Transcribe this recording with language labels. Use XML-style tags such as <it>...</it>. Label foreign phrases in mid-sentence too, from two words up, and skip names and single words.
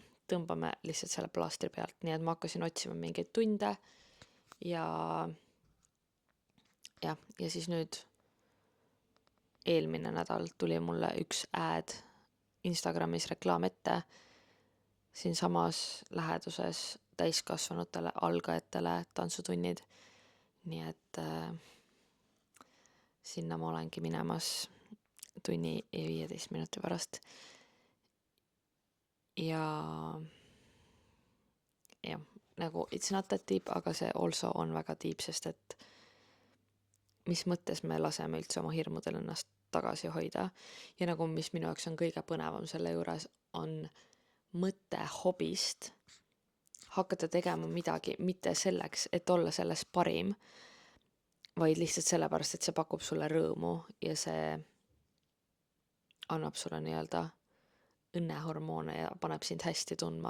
<et>Tõmbame lihtsalt selle plaastri pealt, nii et ma hakkasin otsima mingeid tunde ja siis nüüd eelmine nädal tuli mulle üks ad Instagramis reklaam ette siinsamas läheduses täiskasvanutele algajatele tantsutunnid. Nii et sinna ma olengi minemas tunni ja 15 minuti pärast. Ja nagu</et> <en>it's not that deep,</en> <et>aga see also on väga deep, sest et mis mõttes me laseme üldse oma hirmudel ennast tagasi hoida. Ja nagu mis minu jaoks on kõige põnevam selle juures, on mõte hobist hakata tegema midagi, mitte selleks, et olla selles parim, vaid lihtsalt sellepärast, et see pakub sulle rõõmu ja see annab sulle nii-öelda õnnehormoone ja paneb sind hästi tundma.</et>